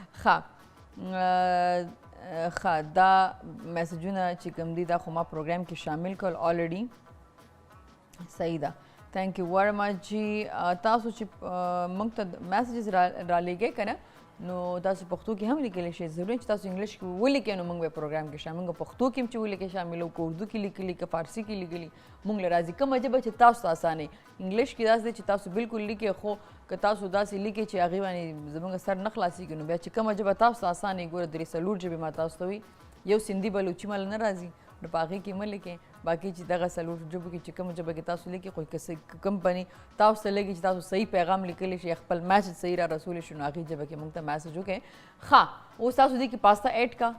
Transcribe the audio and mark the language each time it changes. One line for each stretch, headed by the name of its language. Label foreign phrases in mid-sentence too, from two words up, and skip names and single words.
Pashto: ښه دا میسیجونه چې کوم دي دا خو ما پروګرام کې شامل کړل آلریډي صحیح ده
English: thank you very much
Pashto: جی تاسو چې موږ ته میسیجز رالیږئ که نه نو تاسو پښتو کې هم لیکلی شئ ضروري چې تاسو انګلیش کې ولیکئ نو موږ به پروګرام کې شامل موږ پښتو کې هم چې ولیکئ شاملو که اردو کې لیکلي که فارسي کې لیکلي موږ له راځي کومه ژبه چې تاسو ته اسانه انګلیش کې داسې دی چې تاسو بالکل لیکئ خو که تاسو داسې لیکئ چې هغې باندې زموږ سر نه خلاصېږي نو بیا چې کومه ژبه تاسو ته اسانه ګوره درې څلور ژبې ما تاسو ته وي یو سندي بلوچي مله نه راځي نو په هغې کې مه لیکئ باقي چې دغه څلور ژبو کې چې کومه ژبه کې تاسو لیکئ خو که کمپنۍ تاسو ته لګي چې تاسو صحیح پیغام لیکلی شي خپل میسج صحیح را رسولی شي نو هغې ژبه کې موږ ته میسج وکړئ ښه اوس تاسو دې کې پاستا ایډ کا